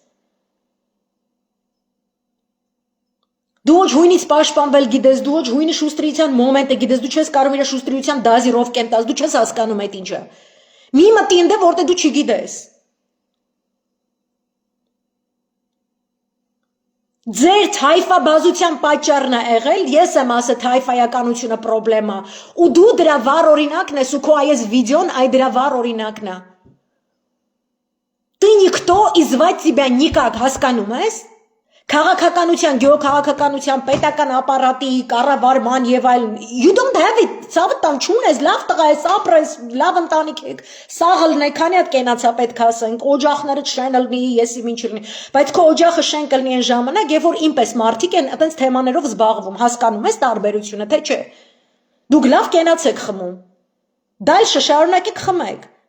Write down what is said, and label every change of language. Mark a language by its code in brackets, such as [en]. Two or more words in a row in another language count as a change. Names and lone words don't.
[hy] Դու ոչ հույնից պաշտպանվել գիտես, դու ոչ հույնի շուստրիության մոմենտը գիտես, դու չես կարող իր շուստրիության դազի ռովկեն տաս, դու չես հասկանում այդ ինչը։ Մի մտի ինձ որտե դու չգիտես։ Ձեր թայֆաբազության պատճառն է եղել, ես եմ ասել թայֆայականությունը պրոբլեմա, ու դու դրա վառ օրինակն ես ու քո այս վիդեոն այ դրա վառ օրինակն է։ [ru] Ты никто и звать тебя никак, [hy] հասկանում ես։ Քաղաքականության, գեոքաղաքականության, պետական ապարատի, կառավարման եւ այլն։ [en] You don't have it, [hy] ցավը տան չունես, լավ տղա ես, ապրես, լավ ընտանիք եք, սաղ լնեք, քանի հատ կենացա պետք ասենք, օջախները շեն լնի, եսի ինչ լինի, բայց քո օջախը շեն կլինի այն ժամանակ, երբ որ ինպես մարդիկ են այդպես թեմաներով զբաղվում, հասկանում ես տարբերությունը, թե չէ։ Դուք լավ կենացեք խմում։ Դալշը շարունակեք խմեք։